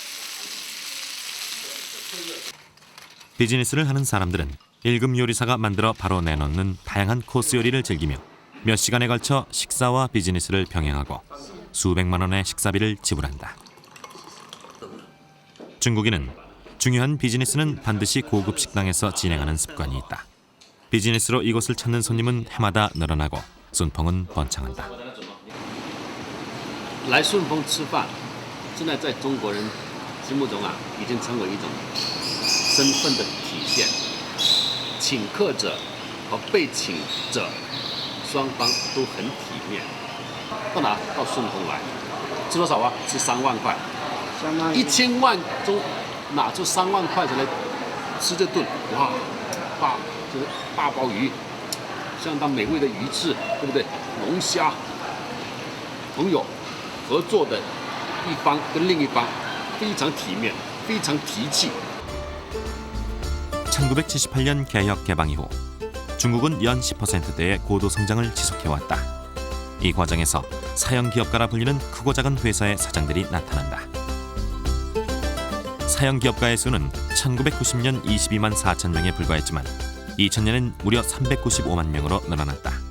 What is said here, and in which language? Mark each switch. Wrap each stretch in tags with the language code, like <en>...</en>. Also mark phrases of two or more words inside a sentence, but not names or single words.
<ko>비즈니스를 하는 사람들은 1급 요리사가 만들어 바로 내놓는 다양한 코스 요리를 즐기며 몇 시간에 걸쳐 식사와 비즈니스를 병행하고 수백만 원의 식사비를 지불한다. 중국인은 중요한 비즈니스는 반드시 고급 식당에서 진행하는 습관이 있다. 비즈니스로 이곳을 찾는 손님은 해마다 늘어나고 순펑은 번창한다.</ko> <zh>来顺丰吃饭，现在在中国人心目中已经成为一种身份的体现。请客者和被请者双方都很体面。到哪？到顺丰来，吃多少啊？吃3万块，1000万中拿出3万块钱来吃这顿，哇，就是大鲍鱼，相当美味的鱼翅，对不对？龙虾，朋友合作的一方跟另一方非常体面，非常提气。</zh> <ko>1978년 개혁 개방 이후 중국은 연 10%대의 고도 성장을 지속해왔다. 이 과정에서 사형 기업가라 불리는 크고 작은 회사의 사장들이 나타난다. 사형 기업가의 수는 1990년 22만 4천 명에 불과했지만 2000년엔 무려 395만 명으로 늘어났다.</ko>